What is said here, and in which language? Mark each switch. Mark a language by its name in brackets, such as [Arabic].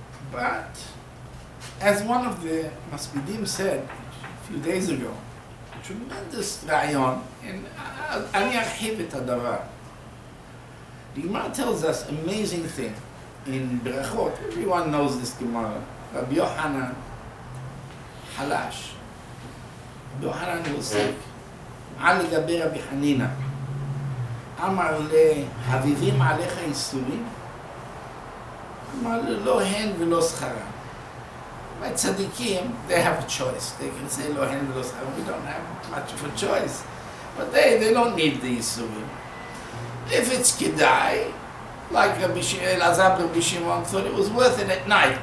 [English] But, as one of the Maspidim said a few days ago, a tremendous rayon, and [Hebrew] אני ארחיב את הדבר. [English] The Gemara tells us an amazing thing in Berachot. Everyone knows this Gemara. Rabbi Yochanan Halash. Rabbi Yochanan was sick. [Hebrew] על לגבי רבי חנינא. אמר לחביבים עליך ייסורים. אמר לא הן ולא שכרם. [English] By tzaddikim, they have a choice. They can say [Hebrew] lo hen v'lo schar. [English] We don't have much of a choice. But they don't need the Yisurim. If it's Kedai, like Rabbi Shimon thought it was worth it at night.